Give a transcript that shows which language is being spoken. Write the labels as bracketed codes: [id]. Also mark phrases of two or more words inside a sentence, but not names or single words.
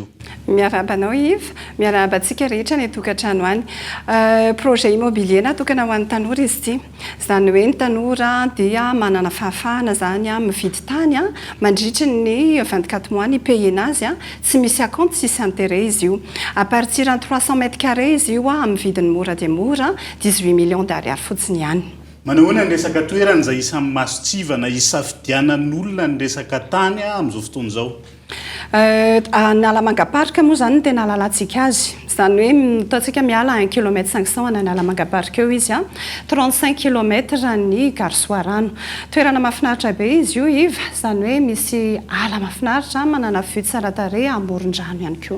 [mg] miarabanao Iva miarabantsika rehetra ny tokantrano any [fr] projet immobilier [mg] natokana ho an'ny tanora izy ity izany hoe ny tanora dia manana fahafahana zany mividy tany mandritry ny 24 mois ny payena azy tsy misy acompte sisy intérêt izy io [fr] à partir de 300 mètres carrés [mg] izy io amin'ny vidiny mora dia mora 18 [fr] millions d'ariary [mg] fotsiny ihany manahoana ny resaka toerana izay isan'ny masotsivana isafidianan'olona ny resaka tany amin'izao fotoan'izao Nalamangaparika moa zany tena lalantsika azy zany hoe ataontsika miala 1 km 500 na Nalamangaparika eo izy 35 km ny Garsoarano toerana mahafinaritra be izy io Iva zany hoe misy ala mahafinaritra manana vue tsara tarehy amoron-drano ihany koa